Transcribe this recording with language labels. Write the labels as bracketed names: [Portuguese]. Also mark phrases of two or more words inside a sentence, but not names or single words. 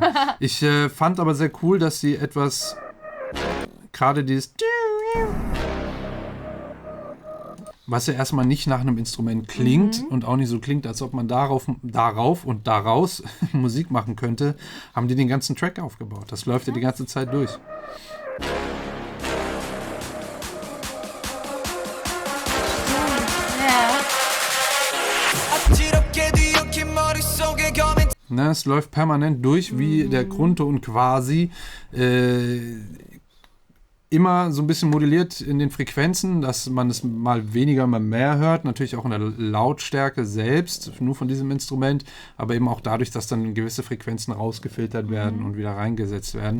[German] Ich fand aber sehr cool, dass sie etwas, gerade dieses, was ja erstmal nicht nach einem Instrument klingt und auch nicht so klingt, als ob man darauf und daraus Musik machen könnte, haben die den ganzen Track aufgebaut. Das läuft ja die ganze Zeit durch. Ja. [Korean] 어지럽게 뒤엉킨 머릿속에 검은 [German] Ne, es läuft permanent durch, wie der Grundton quasi immer so ein bisschen modelliert in den Frequenzen, dass man es mal weniger, mal mehr hört. Natürlich auch in der Lautstärke selbst, nur von diesem Instrument, aber eben auch dadurch, dass dann gewisse Frequenzen rausgefiltert werden und wieder reingesetzt werden.